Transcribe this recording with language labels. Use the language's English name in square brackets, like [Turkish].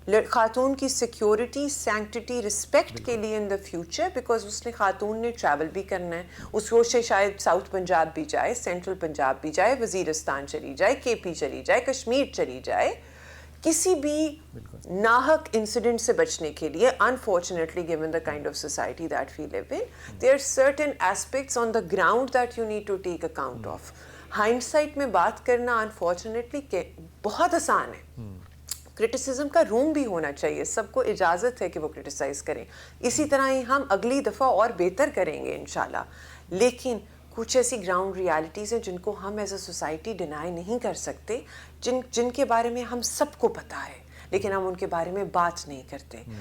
[Urdu] خاتون کی security, sanctity, respect کے لیے ان دا فیوچر, بیکاز اس نے خاتون نے ٹریول بھی کرنا ہے, اس کو سے شاید ساؤتھ پنجاب بھی جائے, سینٹرل پنجاب بھی جائے, وزیرستان چلی جائے, کے پی چلی جائے, کشمیر چلی جائے, کسی بھی ناحق انسیڈنٹ سے بچنے کے لیے. [English] unfortunately given the kind of society that we live in, there are certain aspects on the ground that you need to take account of. [Urdu] hindsight میں بات کرنا unfortunately بہت آسان ہے. کرٹیسزم کا روم بھی ہونا چاہیے, سب کو اجازت ہے کہ وہ کرٹیسائز کریں, اسی طرح ہی ہم اگلی دفعہ اور بہتر کریں گے انشاءاللہ. لیکن کچھ ایسی گراؤنڈ ریالٹیز ہیں جن کو ہم ایز اے سوسائٹی ڈینائی نہیں کر سکتے, جن کے بارے میں ہم سب کو پتہ ہے لیکن ہم ان کے بارے میں بات نہیں کرتے.